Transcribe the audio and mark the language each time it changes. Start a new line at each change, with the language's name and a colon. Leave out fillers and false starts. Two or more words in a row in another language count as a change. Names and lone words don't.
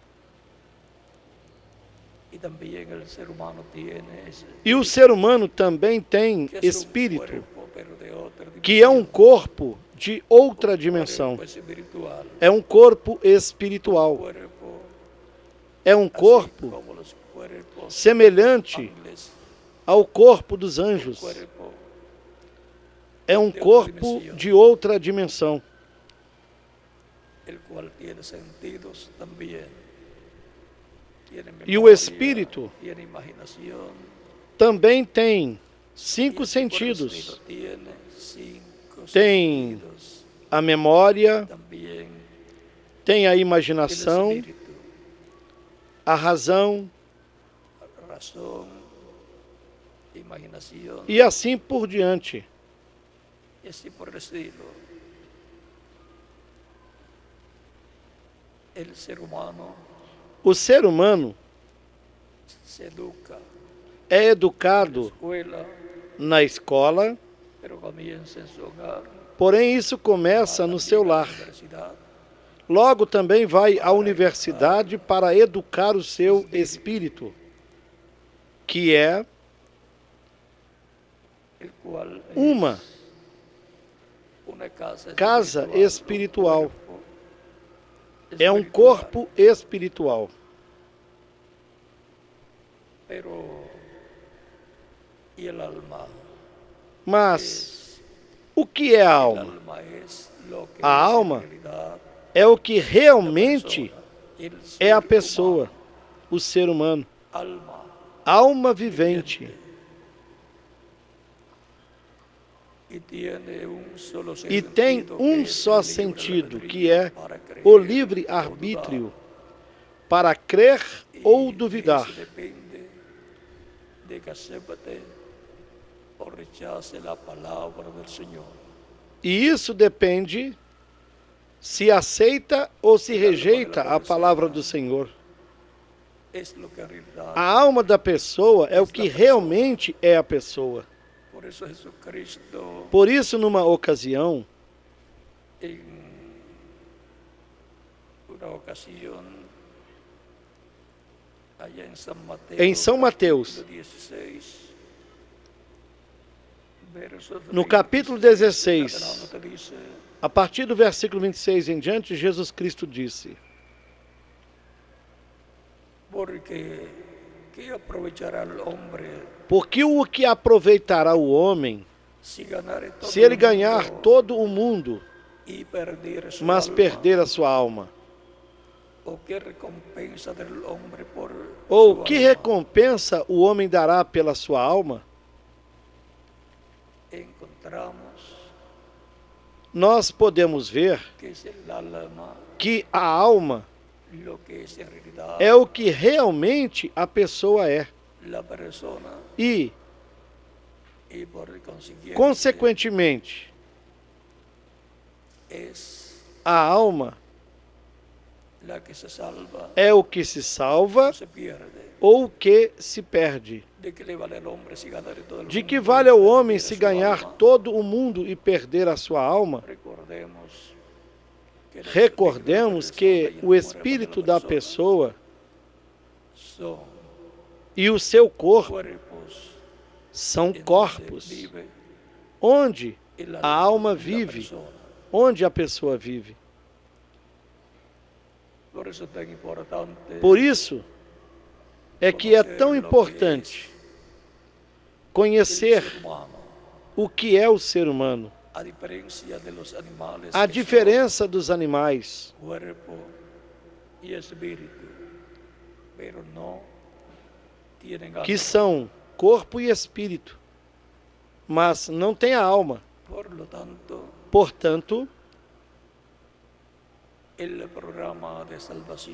Portuguese: E o ser humano também tem espírito, que é um corpo de outra dimensão. É um corpo espiritual. É um corpo semelhante ao corpo dos anjos.
Spanish: cuerpo
Portuguese: É um corpo de outra dimensão,
Spanish: el cual tiene sentidos también. Tiene
Portuguese: e o
Spanish: memoria,
Portuguese: espírito
Spanish: tiene imaginación,
Portuguese: também tem
Spanish: y 5 el sentidos. espíritu tiene 5
Portuguese: Tem sentidos. a memória,
Spanish: También
Portuguese: tem a
Spanish: el
Portuguese: imaginação,
Spanish: espíritu,
Portuguese: a razão
Spanish: razón, imaginación,
Portuguese: e assim por diante.
Spanish: y así por el estilo. El ser humano
Portuguese: O ser humano
Spanish: se educa
Portuguese: é
Spanish: en la
Portuguese: educado
Spanish: escuela,
Portuguese: na escola,
Spanish: pero comienza en su hogar,
Portuguese: porém isso começa
Spanish: va
Portuguese: no
Spanish: también
Portuguese: seu
Spanish: a la
Portuguese: lar.
Spanish: universidad,
Portuguese: Logo também vai à universidade para educar o seu espírito, que é
Spanish: el cual es
Portuguese: uma
Spanish: una casa espiritual. un cuerpo
Portuguese: É um
Spanish: espiritual,
Portuguese: corpo espiritual.
Spanish: pero y el alma
Portuguese: Mas
Spanish: es,
Portuguese: o que é a
Spanish: el alma? alma es lo que
Portuguese: A
Spanish: es en
Portuguese: alma
Spanish: realidad
Portuguese: É o que
Spanish: la
Portuguese: realmente
Spanish: persona, el
Portuguese: é a
Spanish: ser
Portuguese: pessoa,
Spanish: humano,
Portuguese: o ser humano, alma alma vivente.
Spanish: y tiene un solo
Portuguese: E tem
Spanish: sentido, que
Portuguese: um
Spanish: es
Portuguese: só
Spanish: el libre
Portuguese: sentido,
Spanish: albedrío
Portuguese: que é
Spanish: para creer o
Portuguese: o livre-arbítrio,
Spanish: dudar.
Portuguese: para crer ou
Spanish: Y
Portuguese: duvidar.
Spanish: eso depende de que acepte o rechace la palabra del Señor.
Portuguese: E isso depende se aceita ou se rejeita a palavra do Senhor.
Spanish: Es lo que en realidad.
Portuguese: A alma da pessoa é o que realmente é a pessoa.
Spanish: Por eso Jesucristo
Portuguese: Por isso, numa ocasião,
Spanish: en una ocasión allá en San Mateo,
Portuguese: em São Mateus,
Spanish: capítulo 16, verso
Portuguese: no capítulo 16,
Spanish: adelante dice,
Portuguese: a partir do versículo 26 em diante, Jesus Cristo disse:
Spanish: porque ¿qué aprovechará el hombre
Portuguese: porque o que aproveitará o homem
Spanish: si ganare todo
Portuguese: se ele
Spanish: el
Portuguese: ganhar
Spanish: mundo
Portuguese: todo o mundo,
Spanish: y perder su
Portuguese: mas
Spanish: alma?
Portuguese: perder a sua alma?
Spanish: ¿O qué recompensa del hombre por
Portuguese: Ou
Spanish: su
Portuguese: que
Spanish: alma?
Portuguese: recompensa o homem dará pela sua alma?
Spanish: Encontramos
Portuguese: Nós podemos ver
Spanish: que es el alma
Portuguese: que a alma
Spanish: lo que es en realidad
Portuguese: é o que realmente a pessoa é.
Spanish: la persona
Portuguese: E,
Spanish: y por consiguiente
Portuguese: consequentemente,
Spanish: es
Portuguese: a alma
Spanish: la que se salva
Portuguese: é o que se salva
Spanish: o se pierde.
Portuguese: ou o que se perde.
Spanish: ¿De qué le vale al hombre si ganare todo el
Portuguese: De
Spanish: mundo
Portuguese: que
Spanish: y
Portuguese: vale ao homem
Spanish: perder
Portuguese: se
Spanish: su
Portuguese: ganhar
Spanish: alma?
Portuguese: todo o mundo e perder a sua alma? Recordemos que o espírito da pessoa
Spanish: son
Portuguese: e o seu corpo
Spanish: cuerpos
Portuguese: são
Spanish: en donde
Portuguese: corpos
Spanish: vive
Portuguese: onde
Spanish: el
Portuguese: a alma
Spanish: de la
Portuguese: vive,
Spanish: persona.
Portuguese: onde a pessoa vive.
Spanish: Por eso es tan importante
Portuguese: Por isso é que é tão importante
Spanish: el
Portuguese: conhecer
Spanish: ser humano,
Portuguese: o que é o ser humano,
Spanish: a diferencia de los animales
Portuguese: a
Spanish: que
Portuguese: diferença dos animais,
Spanish: son cuerpo y espíritu, pero no tienen alma.
Portuguese: que são corpo e espírito, mas não tem a alma.
Spanish: Por lo tanto,
Portuguese: Portanto,
Spanish: el programa de salvación